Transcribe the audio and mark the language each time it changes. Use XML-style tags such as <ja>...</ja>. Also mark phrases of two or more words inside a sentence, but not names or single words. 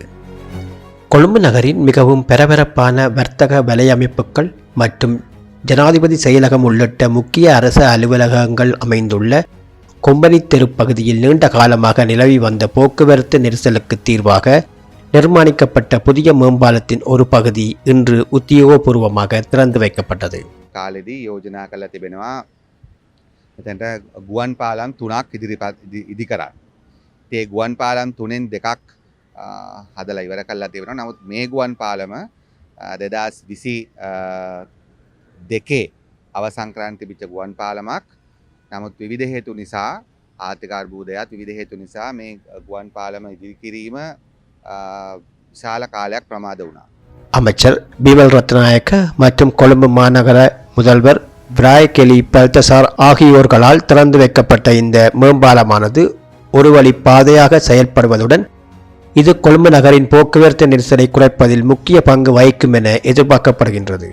<ta>கொழும்பு நகரின் மிகவும் பரபரப்பான வர்த்தக வலையமைப்புகள் மற்றும் ஜனாதிபதி செயலகம் உள்ளிட்ட முக்கிய அரசு அலுவலகங்கள் அமைந்துள்ள கொம்பனி தெரு பகுதியில் நீண்ட காலமாக நிலவி வந்த போக்குவரத்து நெரிசலுக்கு தீர்வாக நிர்மாணிக்கப்பட்ட புதிய மேம்பாலத்தின் ஒரு பகுதி இன்று உத்தியோகபூர்வமாக திறந்து வைக்கப்பட்டது.</ta> <si>කාලෙදී යෝජනා කරලා තිබෙනවා එතනට ගුවන් පාලම් 3ක් ඉදි කරා. ඒ ගුවන් පාලම් 3න් 2ක් හදලා ඉවර කරලා තිබෙනවා. නමුත් මේ ගුවන් පාලම 2022 අවසන් කරන්න තිබිච්ච ගුවන් පාලමක්. නමුත් විවිධ හේතු නිසා ආර්ථික අර්බුදයත් විවිධ හේතු නිසා මේ ගුවන් පාලම ඉදිරි කිරීම විශාල කාලයක් ප්‍රමාද වුණා.</si> <ta>அமைச்சர் பீமல் ரத்நாயக்க மற்றும் கொழும்பு மாநகர முதல்வர் பிராயகெலி பல்தசார் ஆகியோர்களால் திறந்து வைக்கப்பட்ட இந்த மேம்பாலமானது ஒரு வழி பாதையாக செயல்படுவதுடன் இது கொழும்பு நகரின் போக்குவரத்து நெரிசலை குறைப்பதில் முக்கிய பங்கு வகிக்கும் என எதிர்பார்க்கப்படுகின்றது.</ta>